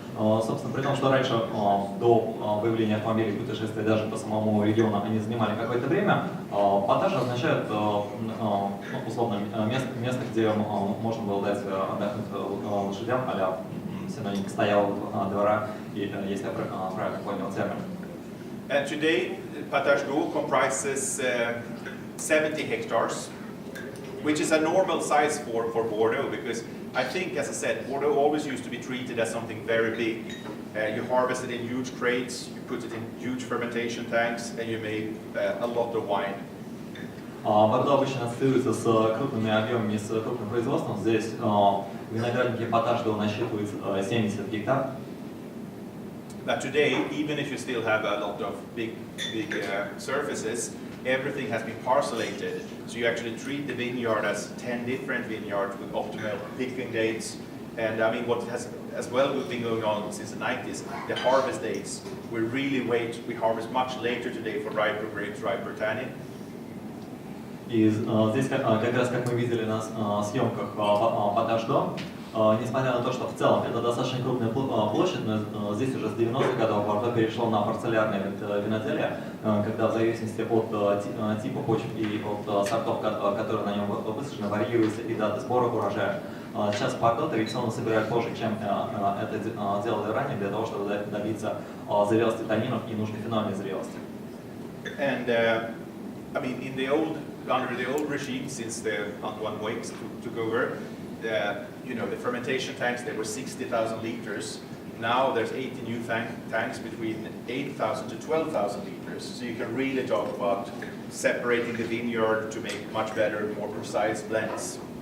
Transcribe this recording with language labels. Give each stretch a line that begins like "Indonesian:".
Russian: Собственно, при том, что раньше, до появления автомобилей, путешествий даже по самому региону, они занимали какое-то время, Паташ означает, условно, место, где можно было дать отдохнуть лошадям, а-ля синоним стоялого двора, если я правильно понял термин.
English: And today, Patache comprises 70 hectares, which is a normal size for Bordeaux, because I think, as I said, Bordeaux always used to be treated as something very big. You harvest it in huge crates, you put it in huge fermentation tanks, and you make a lot of wine.
Russian: Бордо обычно ассоциируется с крупными объемами, с крупным производством. Здесь виноградники Паташ насчитывают 70 гектар.
English: But today, even if you still have a lot of big surfaces, everything has been parcellated. So you actually treat the vineyard as 10 different vineyards with optimal picking dates. And what has as well been going on since the 90s, the harvest dates. We really we harvest much later today for riper grapes, riper tannin.
Russian: И здесь как раз, как мы видели на съемках Паташ дом, несмотря на то, что в целом это достаточно крупная площадь, но здесь уже с 90-х годов Бордо перешло на парцелярное виноделие, когда в зависимости от типа почв и от сортов, которые на нем высажены, варьируются и даты сбора урожая. Сейчас Бордо традиционно собирают позже, чем это делали ранее, для того, чтобы добиться зрелости танинов и нужной финальной зрелости.
English: And under the old regime, since the Antoine Wakes took over, the fermentation tanks, they were 60,000 liters. Now there's 80 new tanks between 8,000 to 12,000 liters. So you can really talk about separating the vineyard to make much better, more precise blends.